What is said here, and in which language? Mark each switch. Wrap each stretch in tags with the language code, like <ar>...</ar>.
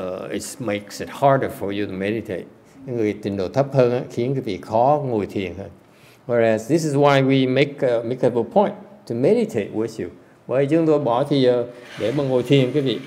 <en>It makes it harder for you to meditate.</en> <vi>Người trình độ thấp hơn khiến quý vị khó ngồi thiền hơn.</vi> <en>Whereas this is why we make a point to meditate with you.</en> <vi>Bởi chúng tôi bỏ thì để mà ngồi thiền quý vị.</vi>